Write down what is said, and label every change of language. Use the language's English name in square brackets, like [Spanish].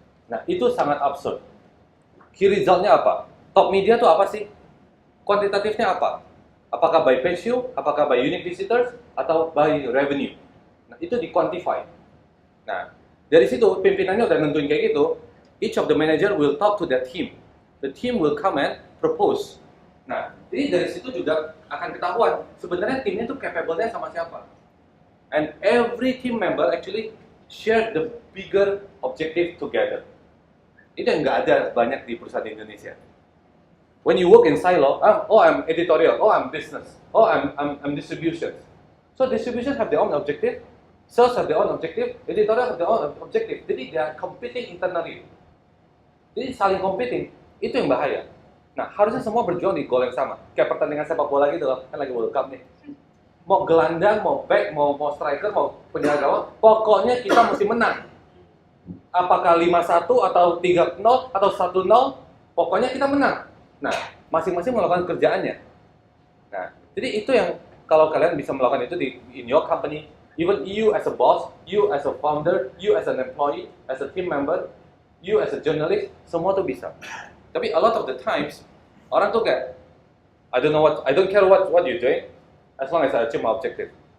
[Indonesian] Nah, itu sangat absurd. Key resultnya apa? Top media itu apa sih? Kuantitatifnya apa? Apakah [English] by page view, [Indonesian] apakah [English] by unique visitors, [Indonesian] atau [English] by revenue? [Indonesian] Nah, itu di-quantify. Nah, dari situ pimpinannya udah nentuin kayak gitu, [English] each of the manager will talk to their team. The team will come and propose. [Indonesian] Nah, jadi dari situ juga akan ketahuan sebenarnya timnya itu capable-nya sama siapa. [English] And every team member actually share the bigger objective together. [Indonesian] Itu yang nggak ada banyak di perusahaan Indonesia. [English] When you work in silo, I'm editorial, I'm business, I'm distribution. So distribution have their own objective, sales have their own objective, editorial have their own objective. [Indonesian] Jadi [English] they are competing internally. [Indonesian] Jadi saling competing, itu yang bahaya. Nah, harusnya semua berjuang di goal yang sama. Kayak pertandingan sepak bola gitu loh, kan lagi World Cup nih. Mau gelandang, mau back, mau striker, mau penjaga gawang, pokoknya kita mesti menang. Apakah 5-1 atau 3-0 atau 1-0, pokoknya kita menang. Nah, masing-masing melakukan kerjaannya. Nah, jadi itu yang kalau kalian bisa melakukan itu [English] in your company, even you as a boss, you as a founder, you as an employee, as a team member, you as a journalist, [Indonesian] semua tuh bisa. Tapi [English] a lot of the times, [Indonesian] orang tuh kayak, [English] I don't care what you're doing, as long as I achieve my objective.